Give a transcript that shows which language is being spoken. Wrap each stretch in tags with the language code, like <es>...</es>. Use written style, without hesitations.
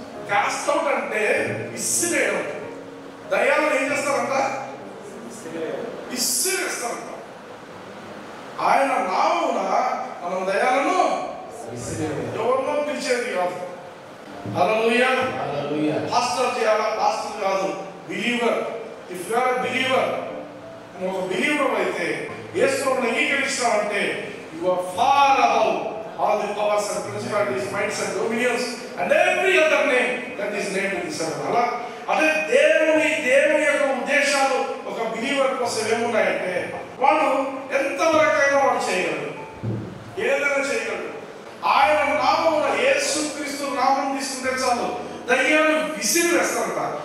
<te>Cast out అంటే ఇసిరేయడం. దయ్యాలను ఏం చేస్తారంట? ఇసిరేస్తారంట. ఆయన నామమున మనం దయ్యాలను ఎవరినో పిలిచేది కాదు. హల్లెలూయా. పాస్టర్ చేయాలా? పాస్టర్ కాదు, believer.</te> <en>if you are a believer,</en> <te>నువ్వు ఒక బిలీవర్ అయితే యేసుని అంగీకరిస్తావంటే</te> <en>You are far above all the powers and principalities, mights and dominions and every other name that is named in this earth.</en> <te>అలా అదే దేవుని యొక్క ఉద్దేశాలు ఒక బిలీవర్ కోసం ఏమున్నాయంటే వాడు ఎంతవరకైనా వాడు చేయగలడు, ఏదైనా చేయగలడు. ఆయన నామమున యేసుక్రీస్తు నామం తీసుకుంటే చాలు దయ్యాలు విసిరి వేస్తారంట.</te>